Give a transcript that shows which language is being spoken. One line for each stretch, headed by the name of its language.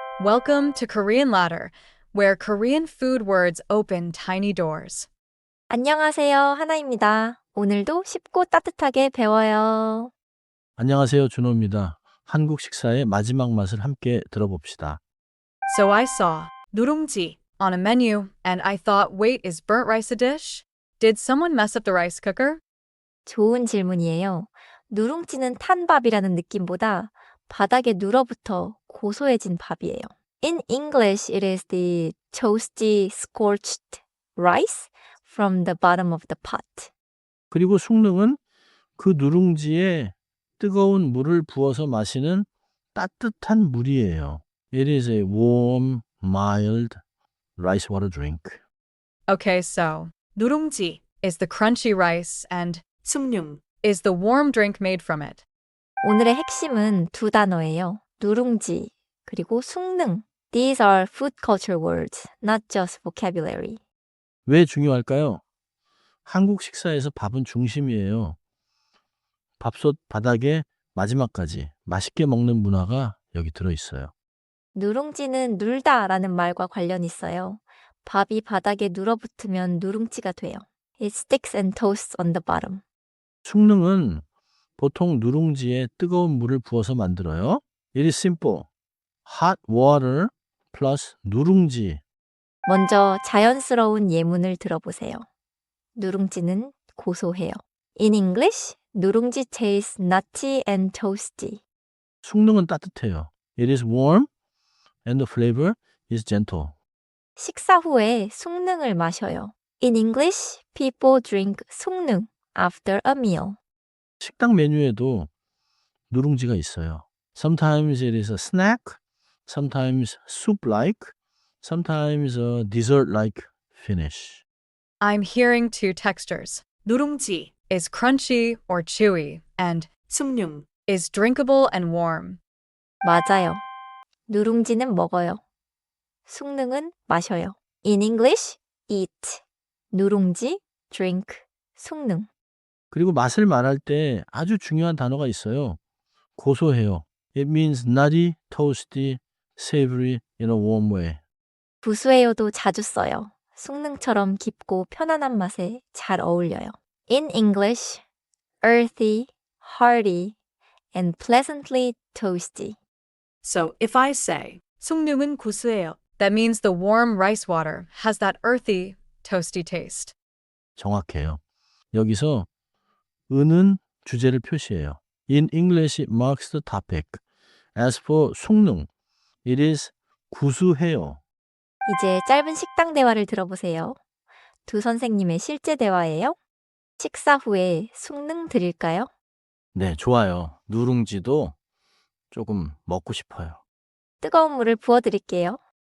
English: Welcome to Korean Ladder, where Korean food words open tiny doors.
Korean: 안녕하세요. 하나입니다. 오늘도 쉽고 따뜻하게 배워요. 안녕하세요. 준호입니다. 한국 식사의 마지막 맛을 함께 들어봅시다.
English: So I saw 누룽지 on a menu, and I thought, wait, is burnt rice a dish? Did someone mess up the rice cooker?
Korean: 좋은 질문이에요. 누룽지는 탄 밥이라는 느낌보다 바닥에 눌어붙어 고소해진 밥이에요.
English: In English, it is the toasty, scorched rice from the bottom of the pot.
Korean: 그리고 숭늉은 그 누룽지에 뜨거운 물을 부어서 마시는 따뜻한 물이에요.
English: It is a warm, mild rice water drink. Okay, so 누룽지 is the crunchy rice, and 숭늉 is the warm drink made from it.
Korean: 오늘의 핵심은 두 단어예요. 누룽지 그리고 숭늉.
English: These are food culture words, not just vocabulary.
Korean: 왜 중요할까요? 한국 식사에서 밥은 중심이에요. 밥솥 바닥에 마지막까지 맛있게 먹는 문화가 여기 들어있어요. 누룽지는 눌다라는 말과 관련 있어요. 밥이 바닥에 눌어붙으면 누룽지가 돼요.
English: It sticks and toasts on the bottom.
Korean: 숭늉은 보통 누룽지에 뜨거운 물을 부어서 만들어요.
English: It is simple. hot water plus 누룽지.
Korean: 먼저 자연스러운 예문을 들어보세요. 누룽지는 고소해요.
English: In English, 누룽지 tastes nutty and toasty.
Korean: 숭늉은 따뜻해요.
English: It is warm and the flavor is gentle.
Korean: 식사 후에 숭늉을 마셔요.
English: In English, people drink 숭늉 after a meal.
Korean: 식당 메뉴에도 누룽지가 있어요.
English: Sometimes it is a snack, sometimes soup-like, sometimes a dessert-like finish. I'm hearing two textures. 누룽지 is crunchy or chewy, and 숭늉 is drinkable and warm.
Korean: 맞아요. 누룽지는 먹어요. 숭늉은 마셔요.
English: In English, eat. 누룽지, drink. 숭늉.
Korean: 그리고 맛을 말할 때 아주 중요한 단어가 있어요. 고소해요.
English: It means nutty, toasty, savory in a warm way.
Korean: 구수해요도 자주 써요. 숭늉처럼 깊고 편안한 맛에 잘 어울려요.
English: In English, earthy, hearty, and pleasantly toasty. So if I say
Korean: 숭늉은 고소해요,
English: that means the warm rice water has that earthy, toasty taste.
Korean: 정확해요. 여기서 은은 주제를 표시해요.
English: In English, it marks the topic. As for 숭늉, it is 구수해요.
Korean: 이제 짧은 식당 대화를 들어보세요. 두 선생님의 실제 대화예요. 식사 후에 숭늉 드릴까요? 네, 좋아요. 누룽지도 조금 먹고 싶어요. 뜨거운 물을 부어드릴게요.